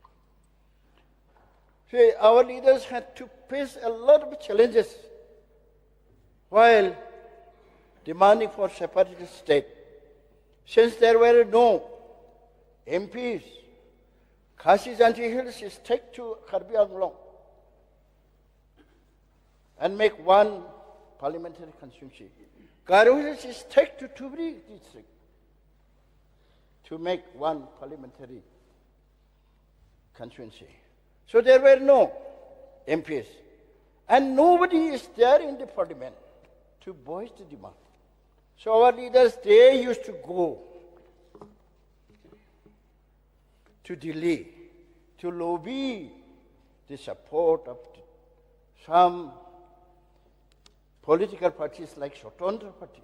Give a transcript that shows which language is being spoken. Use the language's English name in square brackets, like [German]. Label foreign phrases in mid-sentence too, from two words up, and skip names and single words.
[English] See, our leaders had to face a lot of challenges while demanding for separatist state. Since there were no MPs, Khasi Janti Hills is take to Karbi Anglong and make one parliamentary constituency. Garo Hills is take to Tubri district to make one parliamentary constituency. So there were no MPs. And nobody is there in the parliament to voice the demand. So our leaders, they used to go to Delhi to lobby the support of some political parties like Swatandra Party.